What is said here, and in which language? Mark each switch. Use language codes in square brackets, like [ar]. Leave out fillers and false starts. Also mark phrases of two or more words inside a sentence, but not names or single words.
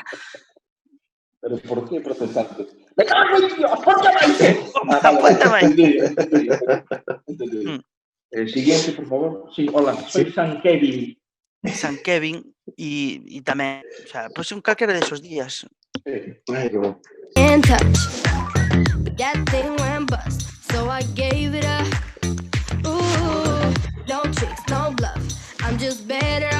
[gl] Pero por que protestante? [es] ¡Me cago en Dios! ¿Por qué vais? Siguiente, por favor. Sí, hola, soy San Kevin. [gl] San Kevin e tamén, [es] o sea, [gl] pois un calquera desos días. [en] In touch, but that thing went bust, so I gave it up. Ooh, no tricks, no bluff, I'm just bad.